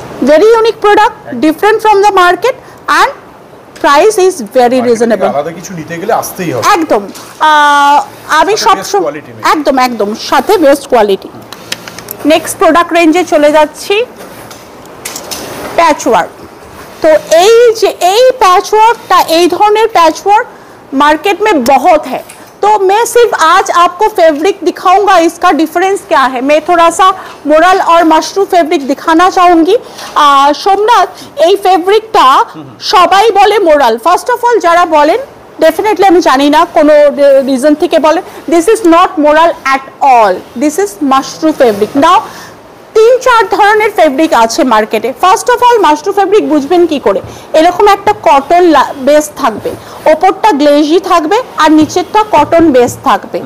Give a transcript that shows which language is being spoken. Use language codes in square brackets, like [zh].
[en] Very unique product, different from the market and price is very reasonable. [bn] আলাদা কিছু নিতে গেলে আসতেই হবে একদম, আমি সবসময় একদম একদম সাথে বেস্ট কোয়ালিটি। নেক্সট প্রোডাক্ট রেঞ্জে চলে যাচ্ছি, প্যাচওয়ার্ক। [hi] तो এই पैचवर्क [bn] এই ধরনের [hi] पैचवर्क मार्केट में बहुत है, तो मैं सिर्फ आज आपको फैब्रिक दिखाऊंगा, इसका डिफरेंस क्या है। मैं थोड़ा सा मोरल और मशरू फैब्रिक दिखाना चाहूँगी। [bn] सोमनाथ এই ফেব্রিকটা সবাই বলে মোরাল, [en] first of all [bn] যারা বলেন डेफिनेटली আমি জানি না কোনো রিজন থেকে বলে, [en] This is not moral at all, this is mashru fabric. [bn] নাও তিন চার ধরনের ফেব্রিক আছে মার্কেটে। [en] first of all [bn] Mashru fabric বুঝবেন কি করে, এরকম একটা কটন বেস থাকবে, ওপরটা গ্লেজি থাকবে আর নিচেরটা কটন বেস থাকবে।